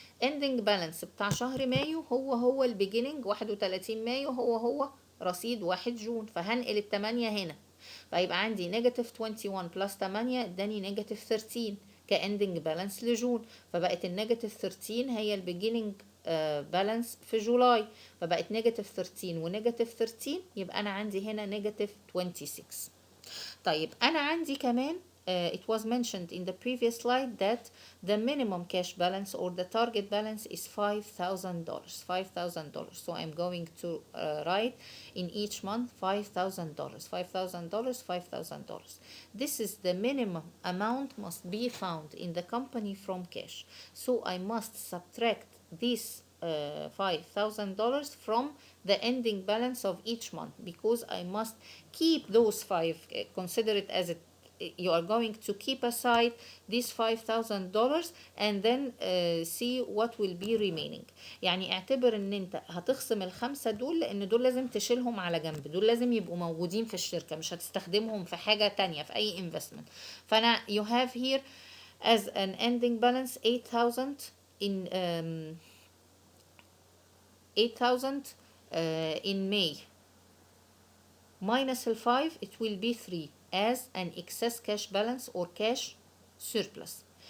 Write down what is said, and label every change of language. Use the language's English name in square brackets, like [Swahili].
[Arabic] إندنج بالانس بتاع شهر مايو هو البيجيننج 31 مايو هو رصيد 1 جون، فهنقل التمانية هنا، فيبقى عندي نيجاتيف 21 بلس 8 اداني نيجاتيف 13 كاندنج بالانس لجون، فبقت النيجاتيف 13 هي البيجيننج بالانس في جولاي، فبقت نيجاتيف 13 ونيجاتيف 13، يبقى انا عندي هنا نيجاتيف 26. طيب انا عندي كمان [English] it was mentioned in the previous slide that the minimum cash balance or the target balance is $5,000. $5,000. So I'm going to write in each month $5,000. $5,000, $5,000. This is the minimum amount must be found in the company from cash. So I must subtract this $5,000 from the ending balance of each month, because I must keep those consider it as you are going to keep aside these $5,000 and then see what will be remaining. [Arabic] يعني اعتبر ان انت هتخصم الخمسة دول، لان دول لازم تشيلهم على جنب، دول لازم يبقوا موجودين في الشركة، مش هتستخدمهم في حاجة تانية في اي investment. [English] فانا you have here as an ending balance 8,000 in 8,000 in May minus 5, it will be 3 as an excess cash balance or cash surplus.